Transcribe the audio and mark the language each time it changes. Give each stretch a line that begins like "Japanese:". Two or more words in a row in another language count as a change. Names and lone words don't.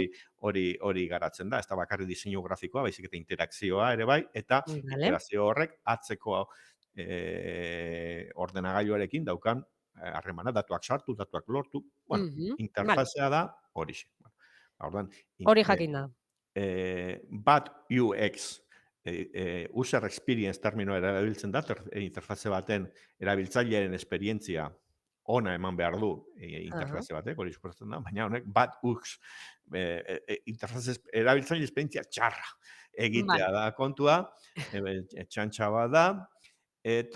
Basque: hori garatzen da, ez da bakarrik diseinu grafikoa, baizik eta interakzioa ere bai, eta Vale. interakzio horrek atzeko ordenagailuarekin daukan harremana, datuak sartu, datuak lortu, bueno, Mhm. Vale, interfazea da horixe. Bueno, orduan, hori jakin da. bat UX,
English: user experience
Basque: terminoa erabiltzen da, interfaze baten erabiltzailearen esperientzia ona eman behar du Aha, interfaze batek, hori suposatzen da, baina honek bat UX, interfaze erabiltzaile esperientzia txarra egitea vale. da kontua, txantxa bat da, eta